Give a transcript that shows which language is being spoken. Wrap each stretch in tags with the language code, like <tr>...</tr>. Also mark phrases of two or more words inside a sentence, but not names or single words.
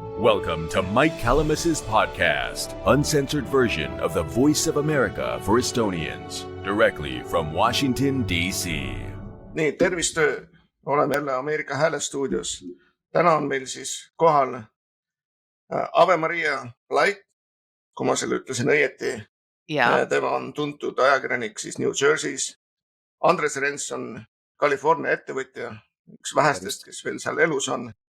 <en>Welcome to Mike Calamus's podcast, uncensored version of the Voice of America for Estonians, directly from Washington, D.C.</en> <et>Nii, tervist, oleme jälle Ameerika Hääle stuudios. Täna on meil siis kohal Ave Maria Light, kui ma selle ütlesin õieti. Ja. Tema on tuntud ajakirjanik siis New Jersey's. Andres Renson, California ettevõtja, üks vähestest, kes veel seal elus on.</et>